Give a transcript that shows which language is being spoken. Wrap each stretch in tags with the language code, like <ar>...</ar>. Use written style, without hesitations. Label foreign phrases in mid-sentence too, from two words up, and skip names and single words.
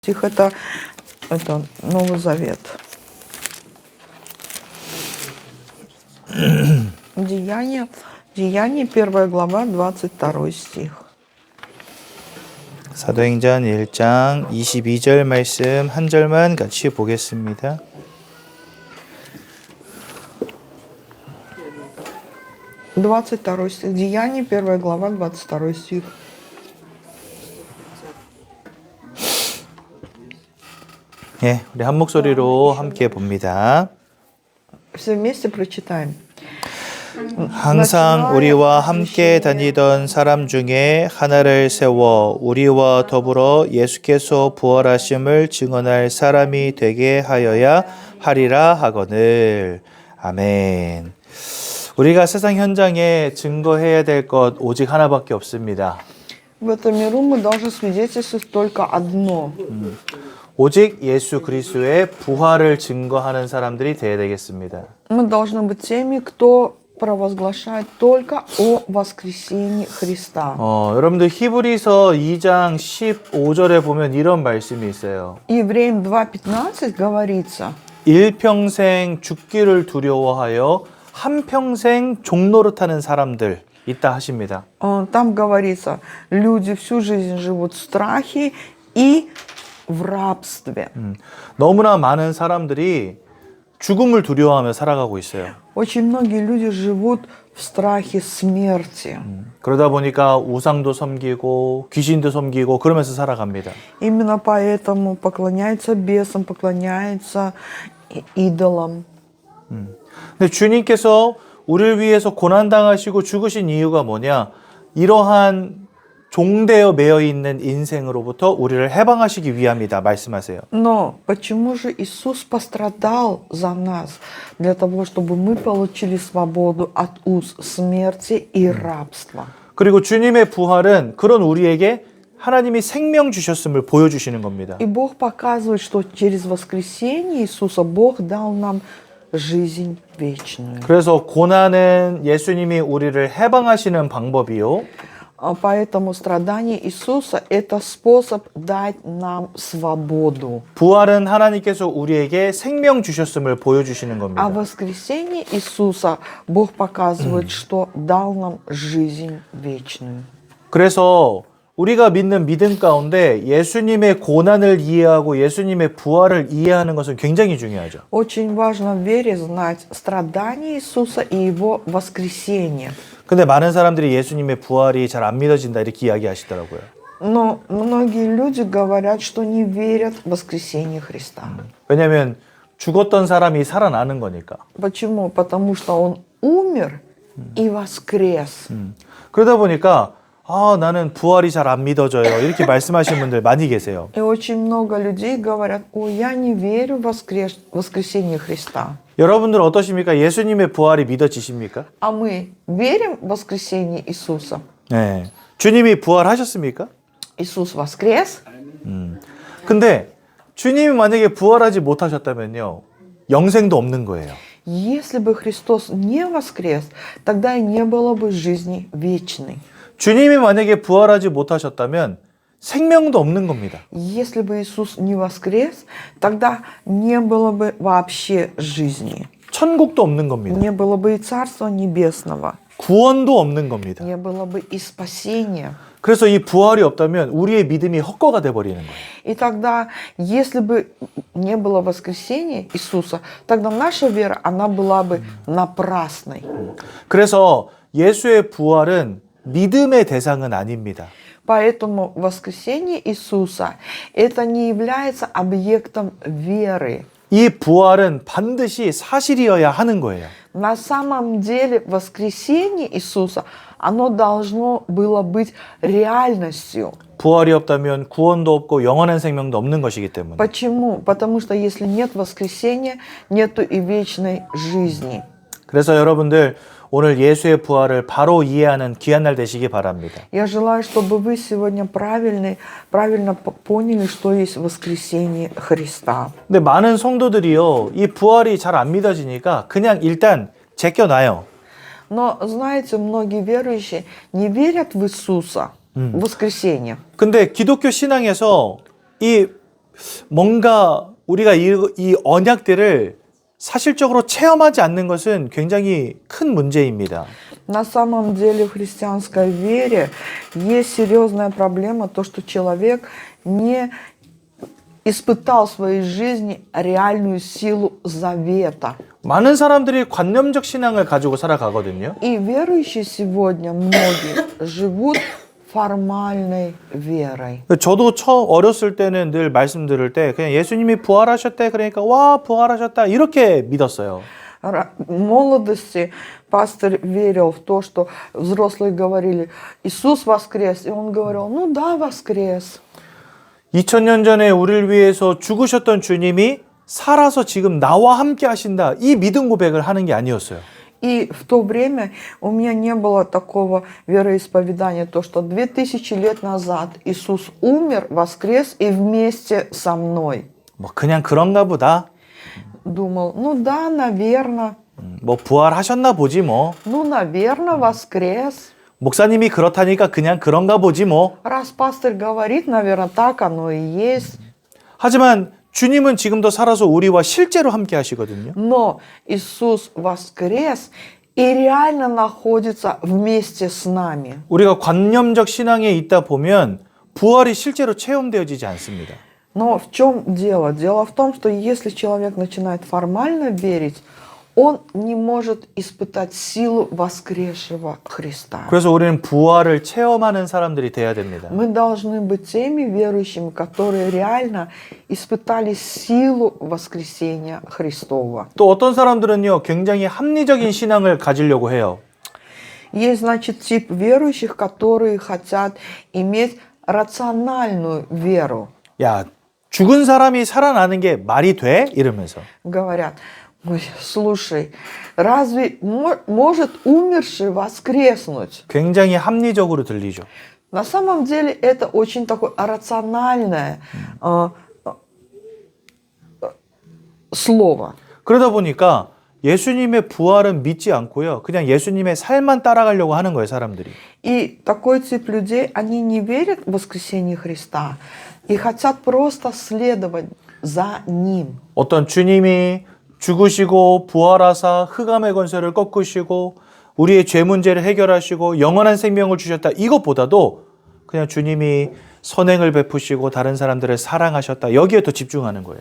<ru>Стих это Новый Завет. Деяние, 1 глава, 22 стих.</ru> <ko>사도행전 1장 22절 말씀 한 절만 같이 보겠습니다.</ko> <ru>Второй стих. Деяние, 1 глава, 22 стих.</ru> <ko>예, 우리 한 목소리로 함께 봅니다.</ko> <ru>Все вместе прочитаем.</ru> <ko>항상 우리와 함께 다니던 사람 중에 하나를 세워 우리와 더불어 예수께서 부활하심을 증언할 사람이 되게 하여야 하리라 하거늘. 아멘. 우리가 세상 현장에 증거해야 될 것 오직 하나밖에 없습니다.</ko> <ru>В этом миру мы должны свидетельствовать только одно.</ru> <ko>오직 예수 그리스도의 부활을 증거하는 사람들이 되어야 되겠습니다.</ko> <ru>Мы должны быть теми, кто провозглашает только о воскресении Христа.</ru> <ko>여러분들 히브리서 2장 15절에 보면 이런 말씀이 있어요.</ko> <ru>Евреям 2:15 говорится:</ru> <ko>일평생 죽기를 두려워하여 한평생 종노릇하는 사람들 있다 하십니다.</ko> <ru>Там говорится, люди всю жизнь живут в страхе и в рабстве.</ru> <ko>너무나 많은 사람들이 죽음을 두려워하며 살아가고 있어요.</ko> <ru>Очень многие люди живут в страхе смерти.</ru> <ko>그러다 보니까 우상도 섬기고 귀신도 섬기고 그러면서 살아갑니다.</ko> <ru>Именно поэтому поклоняются бесам, поклоняются идолам.</ru> <ko>근데 주님께서 우리를 위해서 고난당하시고 죽으신 이유가 뭐냐? 이러한 종되어 매여 있는 인생으로부터 우리를 해방하시기 위함이다 말씀하세요.</ko> <ru>Но почему же Иисус пострадал за нас? Для того, чтобы мы получили свободу от уз смерти и рабства.</ru> <ko>그리고 주님의 부활은 그런 우리에게 하나님이 생명 주셨음을 보여주시는 겁니다.</ko> <ru>И Бог показывает, что через воскресение Иисуса Бог дал нам жизнь вечную.</ru> <ko>그래서 고난은 예수님이 우리를 해방하시는 방법이요.</ko> <ru>Поэтому страдание Иисуса – это способ дать нам свободу.</ru> <ko>부활은 하나님께서 우리에게 생명 주셨음을 보여주시는</ko> <ru>А</ru> <ko>겁니다.</ko> <ru>в воскресенье Иисуса Бог показывает, что дал нам жизнь вечную.</ru> <ko>그래서 우리가 믿는 믿음 가운데 예수님의 고난을 이해하고 예수님의 부활을 이해하는 것은 굉장히 중요하죠.</ko> <ru>Очень важно в вере знать страдания Иисуса и Его воскресение.</ru> <ko>근데 많은 사람들이 예수님의 부활이 잘 안 믿어진다 이렇게 이야기하시더라고요.</ko> <ru>Но многие люди говорят, что не верят в воскресение Христа. 왜냐하면 죽었던 사람이 살아나는 거니까. Почему? Потому что Он умер и воскрес.</ru> <ko>그러다 보니까 나는 부활이 잘 안 믿어져요. 이렇게 말씀하시는 분들 많이 계세요.</ko> <ru>И очень много людей говорят: ой, я не верю в воскресение Христа.</ru> <ko>여러분들 어떠십니까? 예수님의 부활이 믿어지십니까?</ko> <ru>А мы верим в воскресение Иисуса?</ru> <ko>네. 주님이 부활하셨습니까?</ko> <ru>Иисус воскрес?</ru> <ko>근데 주님이 만약에 부활하지 못하셨다면요. 영생도 없는 거예요.</ko> <ru>Если бы Христос не воскрес, тогда и не было бы жизни вечной.</ru> <ko>주님이 만약에 부활하지 못하셨다면 생명도 없는 겁니다.</ko> <ru>Если бы Иисус не воскрес, тогда не было бы вообще жизни.</ru> <ko>천국도 없는 겁니다.</ko> <ru>Не было бы и Царства Небесного.</ru> <ko>구원도 없는 겁니다.</ko> <ru>Не было бы и спасения.</ru> <ko>그래서 이 부활이 없다면 우리의 믿음이 헛거가 돼버리는 거예요.</ko> <ru>И тогда, если бы не было воскресения Иисуса, тогда наша вера, она была бы напрасной.</ru> <ko>그래서 예수의 부활은 믿음의 대상은 아닙니다.</ko> <ru>Поэтому воскресение Иисуса это не является объектом веры.</ru> <ko>이 부활은 반드시 사실이어야 하는 거예요.</ko> <ru>На самом деле воскресение Иисуса, оно должно было быть реальностью.</ru> <ko>부활이 없다면 구원도 없고 영원한 생명도 없는 것이기 때문에.</ko> <ru>Почему? Потому что если нет воскресения, нету и вечной жизни.</ru> <ko>그래서 여러분들 오늘 예수의 부활을 바로 이해하는 귀한 날 되시기 바랍니다.</ko> <ru>Я желаю, чтобы вы сегодня правильно поняли, что есть воскресение Христа.</ru> <ko>근데 많은 성도들이요, 이 부활이 잘 안 믿어지니까 그냥 일단 제껴놔요.</ko> <ru>Но, знаете, многие верующие не верят в Иисуса, в воскресение.</ru> <ko>근데 기독교 신앙에서 이 뭔가 우리가 이 언약들을 사실적으로 체험하지 않는 것은 굉장히 큰 문제입니다.</ko> <ru>На самом деле в христианской вере есть серьезная проблема, то, что человек не испытал в своей жизни реальную силу завета.</ru> <ko>많은 사람들이 관념적 신앙을 가지고 살아가거든요.</ko> <ru>И верующие сегодня многие живут формальной верой.</ru> <ko>저도 처음 어렸을 때는 늘 말씀 들을 때 그냥 예수님이 부활하셨대 그러니까 와 부활하셨다 이렇게 믿었어요.</ko> <ru>В молодости пастор верил в то, что взрослые говорили: Иисус воскрес. И он говорил: ну да, воскрес.</ru> <ko>2000년 전에 우리를 위해서 죽으셨던 주님이 살아서 지금 나와 함께 하신다. 이 믿음 고백을 하는 게 아니었어요.</ko> <ru>И в то время у меня не было такого вероисповедания, то, что 2000 лет назад Иисус умер, воскрес и вместе со мной.</ru> <ko>뭐 그냥 그런가 보다.</ko> <ru>Думал, ну да, наверное.</ru> <ko>뭐 부활하셨나 보지 뭐.</ko> <ru>Ну, наверное, воскрес.</ru> <ko>목사님이 그렇다니까 그냥 그런가 보지 뭐.</ko> <ru>Раз пастор говорит, наверное, так оно и есть.</ru> <ko>하지만 주님은 지금도 살아서 우리와 실제로 함께 하시거든요.</ko> <ru>Но Иисус воскрес и реально находится вместе с нами.</ru> <ko>우리가 관념적 신앙에 있다 보면 부활이 실제로 체험되어지지 않습니다.</ko> <ru>Но в чем дело? Дело в том, что если человек начинает формально верить, он не может испытать силу воскресшего Христа.</ru> <ko>그래서 우리는 부활을 체험하는 사람들이 돼야 됩니다.</ko> <ru>Мы должны быть теми верующими, которые реально испытали силу воскресения Христова.</ru> <ko>또 어떤 사람들은요, 굉장히 합리적인 신앙을 가지려고 해요.</ko> <ru>Есть, значит, тип верующих, которые хотят иметь рациональную веру.</ru> <ko>야, 죽은 사람이 살아나는 게 말이 돼? 이러면서.</ko> <ru>Говорят: ой, слушай, разве может умерший воскреснуть?</ru> <ko>굉장히 합리적으로 들리죠.</ko> <ru>На самом деле это очень такое рациональное слово.</ru> <ko>그러다 보니까 예수님의 부활은 믿지 않고요. 그냥 예수님의 삶만 따라가려고 하는 거예요, 사람들이.</ko> <ru>И такой тип людей, они не верят в воскресение Христа и хотят просто следовать за Ним.</ru> <ko>어떤 주님이 죽으시고 부활하사 흑암의 권세를 꺾으시고 우리의 죄 문제를 해결하시고 영원한 생명을 주셨다. 이것보다도 그냥 주님이 선행을 베푸시고 다른 사람들을 사랑하셨다. 여기에 더 집중하는 거예요.</ko>